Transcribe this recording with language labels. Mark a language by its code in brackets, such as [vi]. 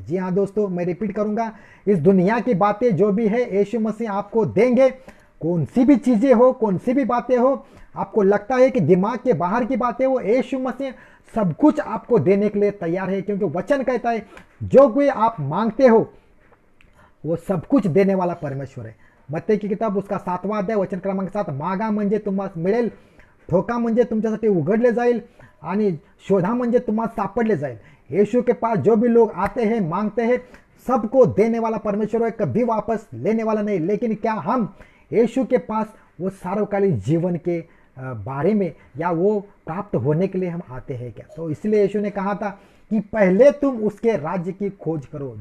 [hi] जी हाँ दोस्तों, मैं रिपीट करूंगा, इस दुनिया की बातें जो भी है यीशु मसीह आपको देंगे। कौन सी भी चीजें हो, कौन सी भी बातें हो, आपको लगता है कि दिमाग के बाहर की बातें हो, यीशु मसीह सब कुछ आपको देने के लिए तैयार है। क्योंकि वचन कहता है जो कोई आप मांगते हो वो सब कुछ देने वाला परमेश्वर है। मत्ती की किताब उसका 7वां अध्याय वचन क्रमांक 7, [mr] मागा म्हणजे तुम्हाला मिळेल, ठोका म्हणजे तुमच्यासाठी उघडले जाईल आणि शोधा म्हणजे तुम्हाला सापडले जाईल। [hi] यीशु के पास जो भी लोग आते हैं, मांगते हैं, सबको देने वाला परमेश्वर है, कभी वापस लेने वाला नहीं। लेकिन क्या हम यीशु के पास वो सार्वकालिक जीवन के बारे में या वो प्राप्त होने के लिए हम आते हैं क्या? तो इसलिए यीशु ने कहा था कि पहले तुम उसके राज्य की खोज करो।